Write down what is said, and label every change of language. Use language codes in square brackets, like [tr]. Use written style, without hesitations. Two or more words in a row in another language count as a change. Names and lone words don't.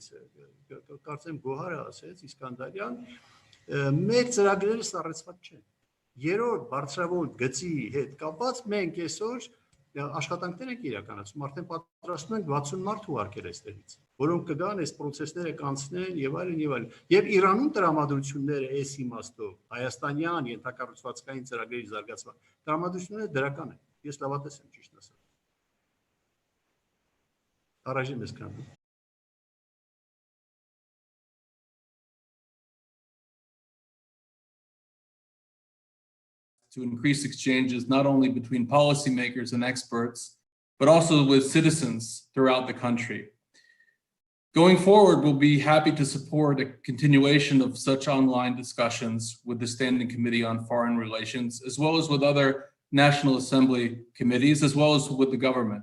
[hy] կարծեմ Գոհարը ասեց, Իսկանդարյան, մեր ծրագրերը սառեցված չեն։ Երրորդ բարձրավոր գծի հետ կապված մենք այսօր աշխատանքներ ենք իրականացում, արդեն պատրաստում ենք 60 մարդ ուղարկել այստեղից, որոնք կգան այս process-ները կանցնեն եւ այլն եւ այլն։ Եվ Իրանում տրամադրությունները այս իմաստով հայաստանյան ենթակառուցվածքային ծրագրերի զարգացման տրամադրությունները դրական են։ Ես լավատես եմ ճիշտ ասած։ Առաջին ես կան։ [en] To increase exchanges not only between policymakers and experts, but also with citizens throughout the country. Going forward, we'll be happy to support a continuation of such online discussions with the Standing Committee on Foreign Relations, as well as with other National Assembly committees, as well as with the government.